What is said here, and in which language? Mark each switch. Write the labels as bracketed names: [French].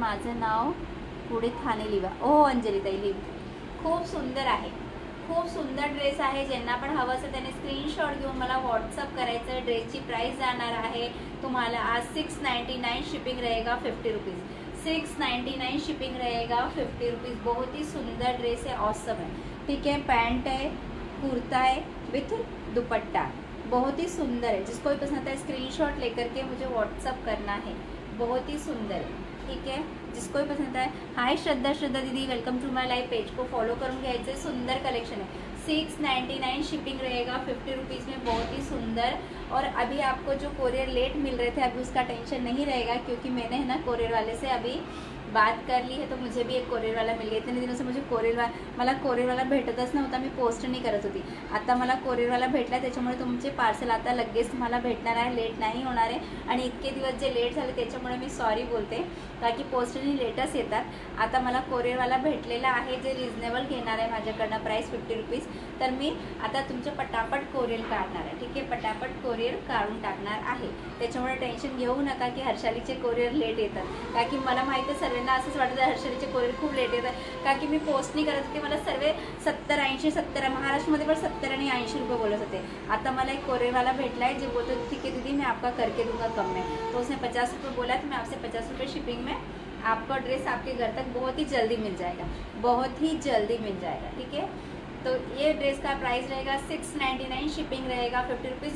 [Marathi] माझं नाव पुढे ठाणे लिहा. ओ अंजलीताई लिव. खूप सुंदर आहे, खूप सुंदर ड्रेस आहे. ज्यांना पण हवं असेल त्याने स्क्रीनशॉट घेऊन मला व्हॉट्सअप करायचं. ड्रेसची प्राइस जाणार आहे तुम्हाला आज 699 शिपिंग [Hindi] रहेगा 50 रुपीज़. 699 शिपिंग रहेगा 50 रुपीज़. बहुत ही सुंदर ड्रेस है, ऑसम है. ठीक है. पैंट है, कुर्ता है विथ दुपट्टा, बहुत ही सुंदर है. जिसको भी पसंद आता है स्क्रीनशॉट लेकर के मुझे व्हाट्सअप करना है. बहुत ही सुंदर है. ठीक है. जिसको भी पसंद है. हाय श्रद्धा, श्रद्धा दीदी, [English] Welcome to my live. [Marathi] Page को फॉलो करून घ्यायचं. [Hindi] सुंदर कलेक्शन है. 699 शिपिंग रहेगा 50 रुपीज़ में. बहुत ही सुंदर. और अभी आपको जो कोरियर लेट मिल रहे थे अभी उसका टेंशन नहीं रहेगा, क्योंकि मैंने है ना कोरियर वाले से अभी बात कर ली है, तो मुझे भी एक कोरियर वाला मिल गया. इतने दिनों से मुझे [Marathi] मला कोरियर वाला भेटतच नव्हता. मी पोस्ट नाही करत होती. आता मला कोरियर वाला भेटला, त्याच्यामुळे तुमचे पार्सल आता लगेच तुम्हाला भेटणार आहे. लेट नाही होणार आहे. आणि इतके दिवस जे लेट झाले त्याच्यामुळे मी सॉरी बोलते, का की पोस्टनी लेटच येतात. आता मला कोरियर वाला भेटलेला आहे, जे रिजनेबल घेणार आहे माझ्याकडनं प्राइस 50 रुपीज़. तर मी आता तुमचे पटापट कोरियर काढणार आहे. ठीक आहे. पटापट कोरियर काढून टाकणार आहे. त्याच्यामुळे टेन्शन घेऊ नका की हर्षालीचे कोरियर लेट येतात, का की मला माहिती आहे सर्वांना असंच वाटतं हर्षालीचे कोरियर खूप लेट येतात, का की मी पोस्ट नाही करत होते. मला सर्व 70-80 महाराष्ट्रामध्ये पण 70 आणि 80 रुपये बोलत होते. आता मला एक कोरियरवाला भेटला [Hindi] है, जो बोलते ठीक है दीदी मैं आपका करके दूंगा कम में. तो उसने 50 रुपये बोला, तो मैं आपसे 50 रुपये शिपिंग में आपका ड्रेस आपके घर तक बहुत ही जल्दी मिल जाएगा. बहुत ही जल्दी मिल जाएगा. ठीक है. तो ये ड्रेस का प्राइस रहेगा 699, शिपिंग रहेगा 50 रुपीज़.